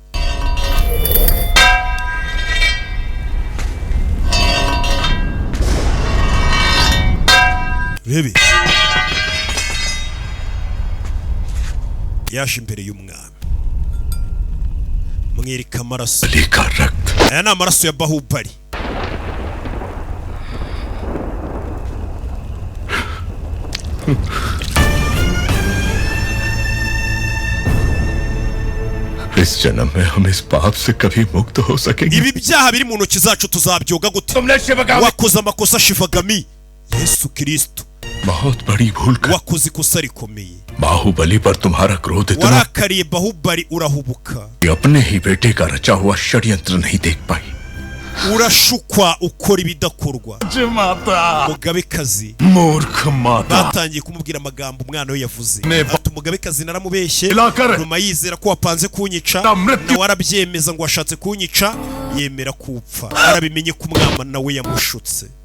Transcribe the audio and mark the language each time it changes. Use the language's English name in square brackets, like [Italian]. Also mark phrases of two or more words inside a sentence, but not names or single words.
[Kinyarwanda] bebe yaje imbere y'umwami mwereka amaraso aya ni amaraso ya Bahubali [Hindi] इस जन्म में हम इस पाप से कभी मुक्त हो सकेंगे [Kinyarwanda] ibi byaha biri mu ntoki zacu tuzabyoga gute wakoze amakosa Shivagami Yesu Kristo [Hindi] बहुत बड़ी भूल कर [Kinyarwanda] wakoze ikosa rikomeye [Hindi] बाहुबली पर तुम्हारा क्रोध इतना [Kinyarwanda] warakariye Bahubali urahubuka [Hindi] अपने ही बेटे का रचा हुआ षड्यंत्र नहीं देख पाई [Kinyarwanda] urashukwa ukora ibidakorwa umugabekazi batangiye kumubwira amagambo umwana we yavuze ati umugabekazi naramubeshye nyuma yizera ko wapanze kunyica nawe arabyemeza ngo washatse kunyica yemera kupfa arabimenye ko umwana nawe yamushutse